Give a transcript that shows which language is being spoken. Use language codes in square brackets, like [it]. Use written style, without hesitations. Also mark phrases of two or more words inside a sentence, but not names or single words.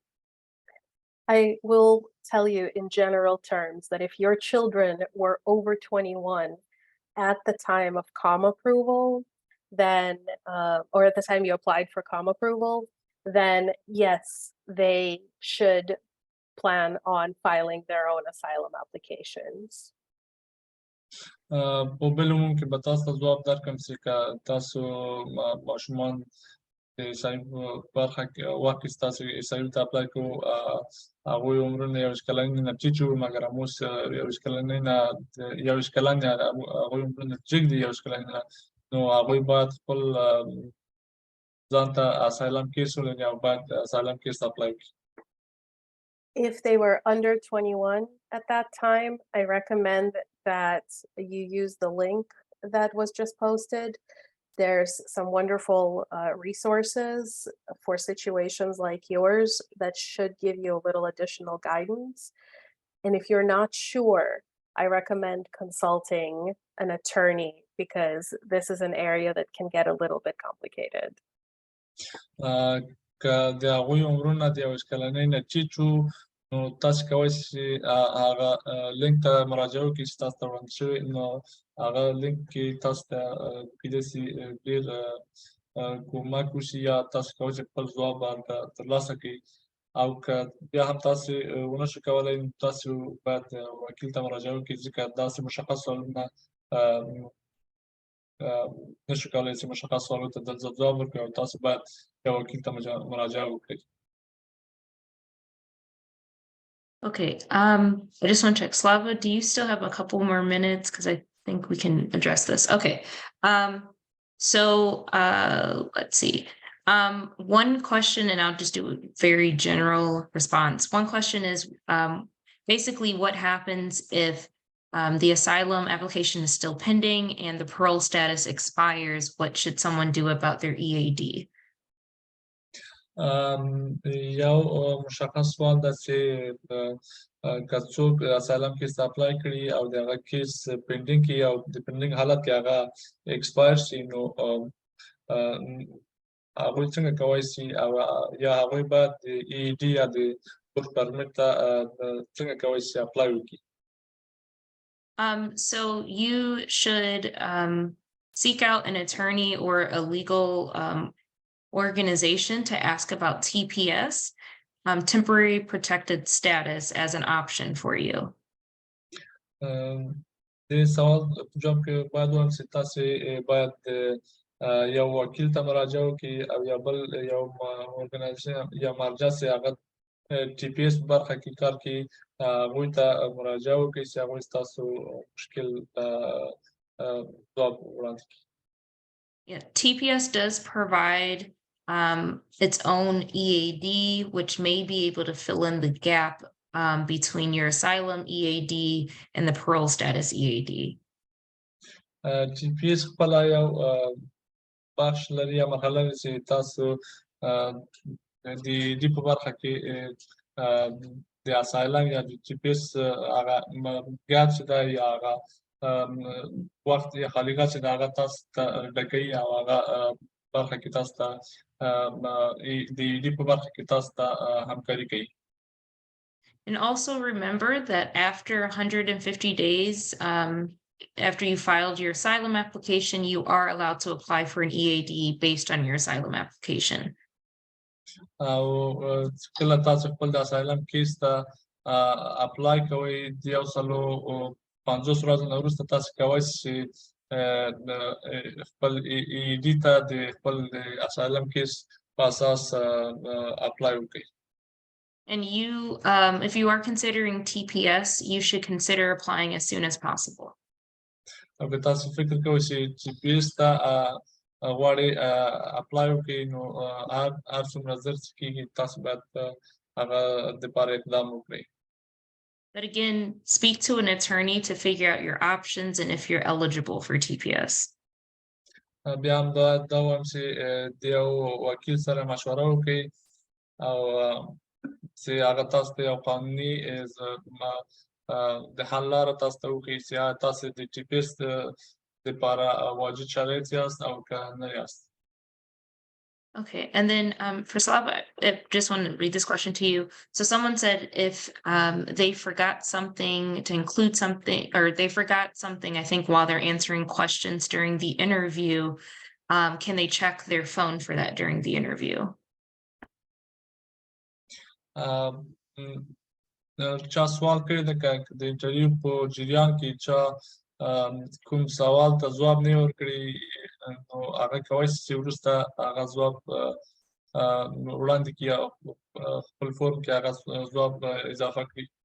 [en] I will tell you in general terms that if your children were over 21 at the time of COM approval, then or at the time you applied for COM approval, then yes, they should plan on filing their own asylum applications. [ps] په بل عموم کې به تاسو ته ځواب درکړم چې که تاسو ماشومان د اسایي برخه کې وخت کې تاسو اسایي ته اپلای کوو هغوی عمرونه 21 کلنۍ نه ټیټ وو مګر هموس 21 کلنۍ نه 21 کلن یا هغوی عمرونه جګ دي 21 کلنۍ نه نو هغوی باید خپل ځان ته [en] asylum case [ps] ولري او باید [en] asylum case apply [ps] کړي. [en] If they were under 21 at that time, I recommend that you use the link that was just posted. There's some wonderful resources for situations like yours that should give you a little additional guidance. And if you're not sure, I recommend consulting an attorney because this is an area that can get a little bit complicated. [ps] که د هغوی عمرونه د 21 کلنۍ نه ټیټ وو نو تاسو کولی شئ هغه لینک ته مراجعه وکړئ چې تاسو ته وړاندې شوی نو هغه لینک کې تاسو ته کیدای شي ډېر کومک وشي یا تاسو کولی شئ خپل ځواب ترلاسه کړئ او که بیا هم تاسو ونه شئ کولی نو تاسو باید وکیل ته مراجعه وکړئ ځکه داسې مشخص سوالونه نشو کولی چې مشخص سوالو ته دلته ځواب ورکړئ او تاسو باید یو وکیل ته مراجعه وکړئ. [en] Okay, I just want to check. Slava, do you still have a couple more minutes? Because I think we can address this. Okay, so let's see. One question, and I'll just do a very general response. One question is basically what happens if the asylum application is still pending and the parole status expires? What should someone do about their EAD? [ps] یو مشخص سوال ده چې که څوک [en] asylum case apply [ps] کړي او د هغه [en] case pending [ps] کې او د پینډینګ حالت کې هغه ایکسپایر شي نو هغوی څنګه کولی شي او یا هغوی باید د ای ډي یا د [en] work permit [ps] ته څنګه کولی شي اپلای وکړي؟ [en] So you should seek out an attorney or a legal organization to ask about TPS, temporary protected status, as an option for you. [ps] د سوال په جواب کې باید وایم چې تاسې باید یو وکیل ته مراجعه وکړي او یا بل یو ارګنایزیشن یا مرجع چې هغه TPS په برخه کې کار کوي هغوی ته مراجعه وکړئ چې هغوی ستاسو مشکل ځواب وړاندې کړي. [en] Yeah, TPS does provide its own EAD, which may be able to fill in the gap between your asylum EAD and the parole status EAD. [ps] TPS خپل یو بخش لري یا مرحله لري چې تاسو د دې په برخه کې د اسایلم یا د TPS هغه ګاپ چې ده یا هغه وخت یا خالیګاه چې ده هغه تاسو ته ډکوي او هغه برخه کې تاسو ته د دې په برخه کې تاسو ته همکاري کوي. [en] And also remember that after 150 days, after you filed your asylum application, you are allowed to apply for an EAD based on your asylum application. [ps] او کله تاسو خپل د [en] asylum case [ps] ته اپلای کوئ د 150 ورځو نه وروسته تاسو کولی شئ خپل EAD ته د خپل [en] asylum case [ps] په اساس اپلای وکړئ. [en] And you, if you are considering TPS, you should consider applying as soon as possible. [ps] او که تاسو فکر کوئ چې TPS ته غواړئ اپلای وکړئ نو هر څومره ژر چې کېږي تاسو باید هغه دپاره اقدام وکړئ. [en] But again, speak to an attorney to figure out your options and if you're eligible for TPS. [ps] بیا هم دا وایم چې د یو وکیل سره مشوره وکړئ او چې هغه تاسو ته یو قانوني د حل لاره تاسو ته وښیي چې تاسو د TPS دپاره واجد شرایط یاست او که نه یاست. [en] Okay, and then for Slav, I just want to read this question to you. So someone said if they forgot something to include something, or they forgot something, I think, while they're answering questions during the interview, can they check their phone for that during the interview? [ps] چا سوال کړی ده که د انټرویو په جریان کې چا کوم سوال ته ځواب نه ورکړي نو هغه کولی شي چې وروسته هغه ځواب وړاندې کړي او خپل فورم کې هغه ځواب اضافه کړي.